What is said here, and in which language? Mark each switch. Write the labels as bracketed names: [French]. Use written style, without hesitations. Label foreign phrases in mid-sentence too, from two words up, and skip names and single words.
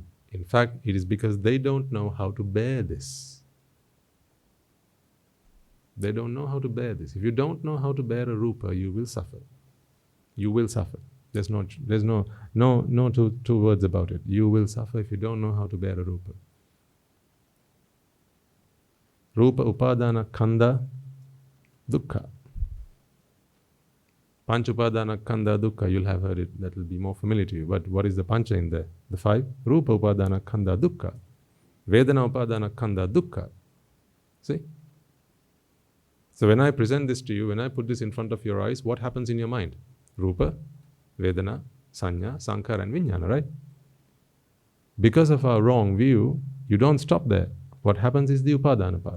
[English] In fact, it is because they don't know how to bear this. They don't know how to bear this. If you don't know how to bear a Rupa, you will suffer. You will suffer. There's no two words about it. You will suffer if you don't know how to bear a rupa. [Pali] Rupa upadana khandha dukkha. Pancha upadana khandha dukkha, [English] you'll have heard it, that will be more familiar to you. But what is the pancha in there? The five? [Pali] Rupa upadana khandha dukkha. Vedana upadana khandha dukkha. [English] See? So when I present this to you, when I put this in front of your eyes, what happens in your mind? [Pali] Rupa, Vedana, Sanya, Sankhara and Vijnana, [English] right? Because of our wrong view, you don't stop there. What happens is the upadana part.